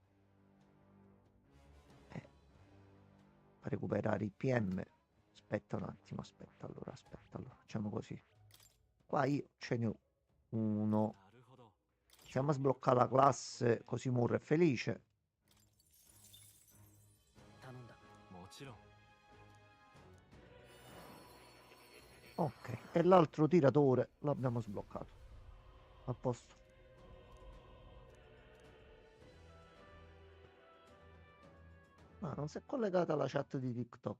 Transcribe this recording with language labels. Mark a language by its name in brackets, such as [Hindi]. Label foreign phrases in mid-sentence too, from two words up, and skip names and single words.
[Italian] Per recuperare i PM. Aspetta un attimo, aspetta, allora, facciamo così. Qua io ce ne ho uno. Iniziamo a sbloccare la classe, così Murro è felice. [Japanese] 頼んだ。もちろん。 [Italian] Ok, e l'altro tiratore l'abbiamo sbloccato. A posto. Ma non si è collegata alla chat di TikTok.